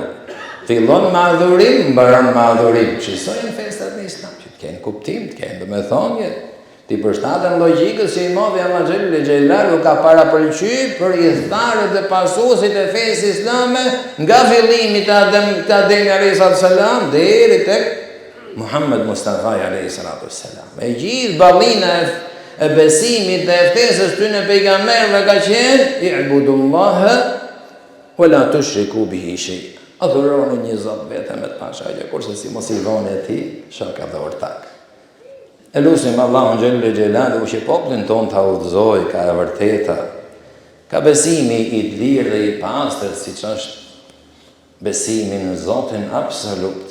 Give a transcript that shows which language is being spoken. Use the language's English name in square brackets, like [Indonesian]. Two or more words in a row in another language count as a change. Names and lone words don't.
[Albanian] Fillon me adhurim, mbaron me adhurim. Qësojnë festat në Islam, që të kenë kuptim, të kenë domethënie, ti përshtaten logjikës që I madhi Allah [Arabic] جل جلاله [Albanian] ka parapëlqy për idhtarët dhe pasuesit e fesë islame nga fillimi të Ademi [Arabic] عليه السلام [Albanian] deri tek Muhammed Mustafa [Arabic] عليه السلام. [Albanian] E gjithë ballina e besimit dhe e fesës tyne pejgamberëve ka qenë [Arabic] اعبدوا الله ولا تشركوا به شيئا. [Albanian] Adhuroni një Zot vetëm me të pashajgje, kurse si mos I dhoni atij shaka dhe ortak. E lutim Allahun [Arabic] جل جلاله [Albanian] që popullin ton ta udhëzoj ka e vërteta, ka besimi I lirë dhe I pastër, siç është besimi në Zotin absolut.